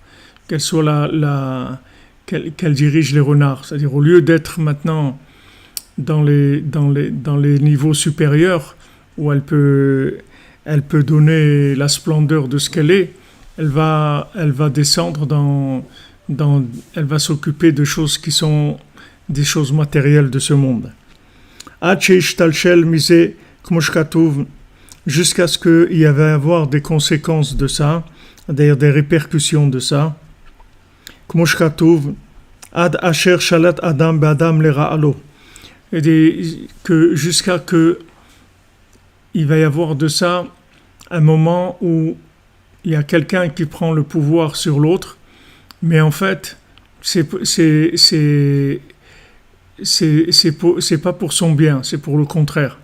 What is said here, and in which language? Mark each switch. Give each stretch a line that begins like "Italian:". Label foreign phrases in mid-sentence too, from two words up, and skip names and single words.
French: qu'elle soit qu'elle dirige les renards, c'est-à-dire au lieu d'être maintenant dans les niveaux supérieurs où elle peut donner la splendeur de ce qu'elle est, elle va descendre elle va s'occuper de choses qui sont des choses matérielles de ce monde. Jusqu'à ce qu'il y avait à avoir des conséquences de ça, c'est-à-dire des répercussions de ça.
Hebrew: עד אשר שלט אדם באדם לרע לו.
French: Et que jusqu'à que il va y avoir de ça un moment où il y a quelqu'un qui prend le pouvoir sur l'autre, mais en fait c'est pas pour son bien, c'est pour le contraire.